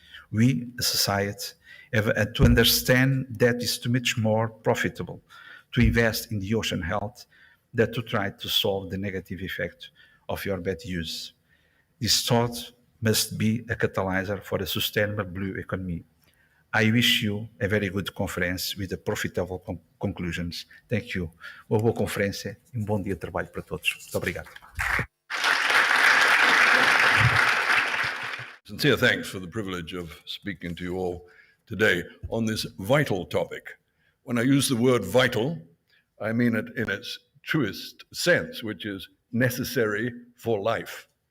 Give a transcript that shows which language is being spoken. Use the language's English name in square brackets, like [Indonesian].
[English] We, as a society, have to understand that it's too much more profitable to invest in the ocean health than to try to solve the negative effect of your bad use. This thought must be a catalyzer for a sustainable blue economy. I wish you a very good conference with the profitable conclusions. Thank you. [Portuguese] Uma boa conferência e bom dia de trabalho para todos. Muito obrigado. [English] Sincere thanks for the privilege of speaking to you all today on this vital topic. When I use the word vital, I mean it in its truest sense, which is necessary for life.